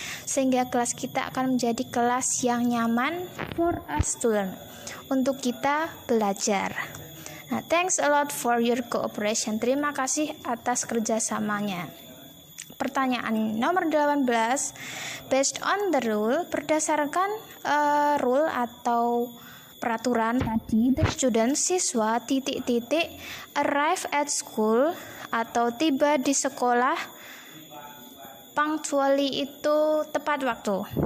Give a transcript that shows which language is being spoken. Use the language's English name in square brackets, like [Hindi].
[Indonesian] Sehingga kelas kita akan menjadi kelas yang nyaman [English] for us to learn, [Indonesian] untuk kita belajar. [English] Nah, thanks a lot for your cooperation. [Indonesian] Terima kasih atas kerjasamanya. Pertanyaan nomor 18. [English] Based on the rule, [Indonesian] berdasarkan rule atau peraturan tadi, the student, siswa, [English] arrive at school [Indonesian] atau tiba di sekolah, punctually itu tepat waktu.